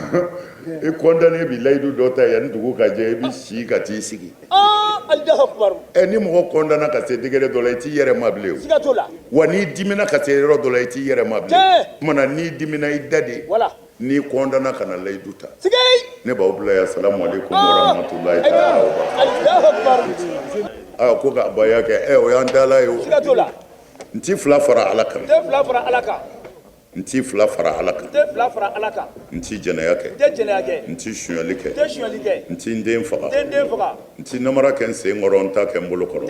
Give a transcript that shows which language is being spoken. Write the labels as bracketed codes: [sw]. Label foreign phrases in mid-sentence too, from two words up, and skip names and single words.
[bm] i kɔndannen bi layidu dɔ ta yanni dugu ka jɛ i bi si ka t'i sigi [ar] Allahu akbar [bm] ni mɔgɔ kɔndana ka se degré dɔ la i t'i yɛrɛ ma bilen siga t'o la wa n'i dimina ka se yɔrɔ dɔ la i t'i yɛrɛ ma bilen kumana n'i dimina i da de voilà n'i kɔndana kana layidu ta sige ne b'aw bila yan [ar] salamu alaikum warahmatullahi taala Allahu akbar [bm] ko ka baya kɛ o y'an dala ye o siga t'o la n ti fila fara ala kan tɛ fila fara ala kan n ti fila fara ala kan tɛ fila fara ala kan n ti jɛnɛya kɛ tɛ jɛnɛya kɛ n ti suɲɛli kɛ tɛ suɲɛli kɛ n ti n den faga tɛ den faga n ti namara kɛ n sen kɔrɔ n ta kɛ n bolo kɔrɔ